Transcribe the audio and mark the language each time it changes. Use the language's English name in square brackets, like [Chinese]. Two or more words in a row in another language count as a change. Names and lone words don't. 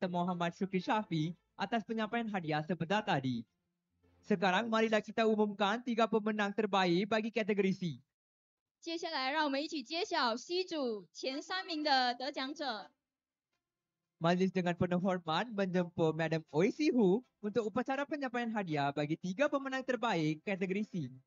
[Malay] Muhammad Syukri Syafi atas penyampaian hadiah sebentar tadi. Sekarang marilah kita umumkan 3 pemenang terbaik bagi kategori C. [Chinese] 接下来，让我们一起揭晓 C 组前3名的得奖者。 [Malay] Majlis dengan penuh hormat menjemput Madam Oi Si Hu untuk upacara penyampaian hadiah bagi 3 pemenang terbaik kategori C.